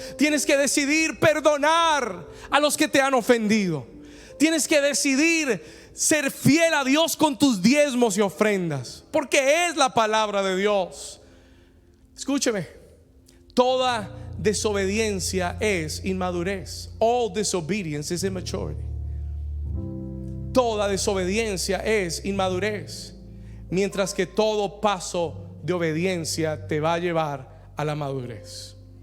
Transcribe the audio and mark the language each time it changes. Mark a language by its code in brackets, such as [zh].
[es] Tienes que decidir perdonar a los que te han ofendido. Tienes que decidir ser fiel a Dios con tus diezmos y ofrendas, porque es la palabra de Dios. Escúcheme: toda desobediencia es inmadurez. [en] All disobedience is immaturity. [es] Toda desobediencia es inmadurez, mientras que todo paso de obediencia te va a llevar a la madurez.